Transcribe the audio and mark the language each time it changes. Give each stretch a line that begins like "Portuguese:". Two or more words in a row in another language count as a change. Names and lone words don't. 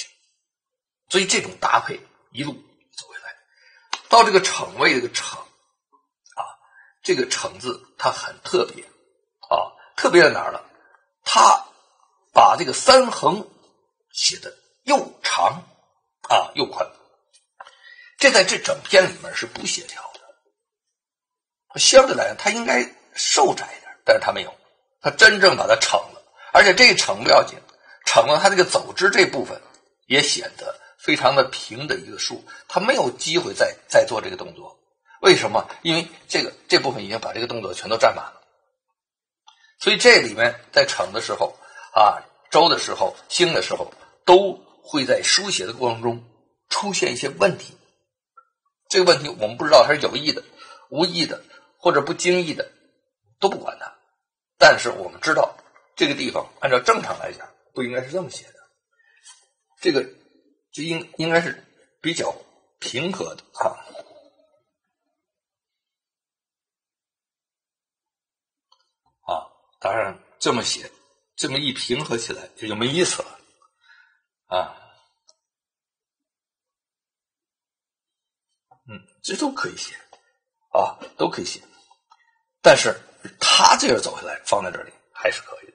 Chinese: 所以這種搭配一路走回來，到這個逞位這個逞這個逞字它很特別特別在哪兒呢？它把這個三橫寫的又長又寬，這在這整篇裡面是不協調的。相對來講它應該瘦窄一點，但是它沒有，它真正把它逞了，而且這逞不要緊，逞了它這個走之這部分也顯得非常的平的一個豎，它沒有機會再做這個動作。為什麼？因為這部分已經把這個動作全都占滿了。所以這裡面在逞的時候周的時候興的時候，都會在書寫的過程中出現一些問題。這個問題我們不知道它是有意的、無意的或者不經意的，都不管它。但是我們知道這個地方按照正常來講不應該是這麼寫的，這個就應該是比較平和的當然這麼寫，這麼一平和起來也就沒意思了這都可以写都可以写，但是他这樣走下來放在這裡還是可以的。